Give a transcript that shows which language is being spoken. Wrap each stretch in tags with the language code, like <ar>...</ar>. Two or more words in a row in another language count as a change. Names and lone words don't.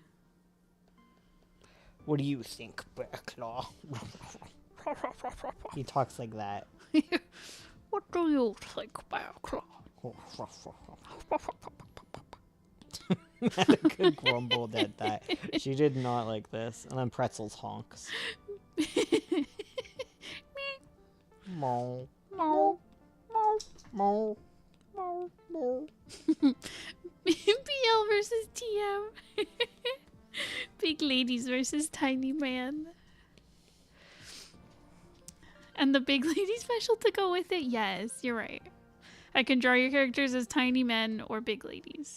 <en>What do you think, Bearclaw? He talks like that. What do you think, Bearclaw? Attica grumbled at that. She did not like this. And then Pretzels honks. Mo. Mo. Mo. Mo. Mo. Mo. BL versus TM. Big ladies versus tiny man. And the big lady special to go with it? Yes, you're right. I can draw your characters as tiny men or big ladies.</en>